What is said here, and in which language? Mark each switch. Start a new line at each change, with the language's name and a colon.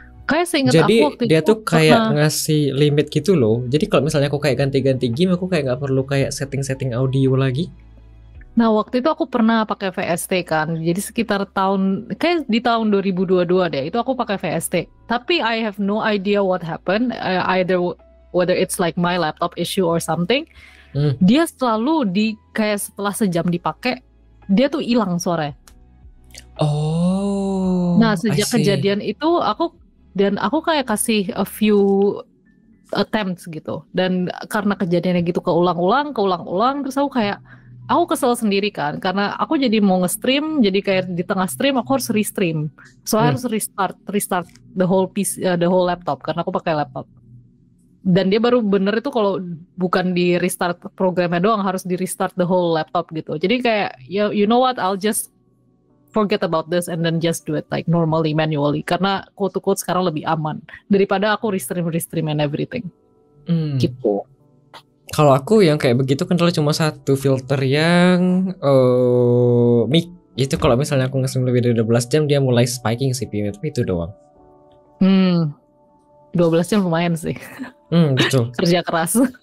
Indonesian: Kayak seingat Jadi aku waktu dia itu tuh kayak ngasih limit gitu loh. Jadi kalau misalnya aku kayak ganti-ganti game, aku kayak nggak perlu kayak setting-setting audio lagi. Nah waktu itu aku pernah pakai VST kan. Jadi sekitar kayak di tahun 2022 deh, itu aku pakai VST.
English: Tapi I have no idea what happened, either whether it's like my laptop issue or something.
Indonesian: Dia selalu kayak setelah sejam dipakai, dia tuh hilang suaranya. Oh. Nah sejak kejadian itu aku kayak kasih
English: a few attempts
Indonesian: gitu, dan karena kejadiannya gitu keulang-ulang, terus aku kesel sendiri kan, karena aku jadi mau nge-stream, jadi kayak di tengah stream aku harus restream, so harus
English: restart the whole piece, the whole laptop,
Indonesian: karena aku pakai laptop. Dan dia baru bener itu kalau bukan di restart programnya doang, harus di restart
English: the whole laptop
Indonesian: gitu. Jadi kayak
English: you know what, I'll just forget about this and then just do it like normally, manually,
Indonesian: karena quote-to-quote sekarang lebih aman daripada aku
English: restream and everything.
Indonesian: Gitu. Kalau aku yang kayak begitu kan cuma satu filter yang mic. Itu kalau misalnya aku nge-stream lebih dari 12 jam dia mulai spiking CPU, tapi itu doang. 12 jam lumayan sih. Betul. Kerja keras.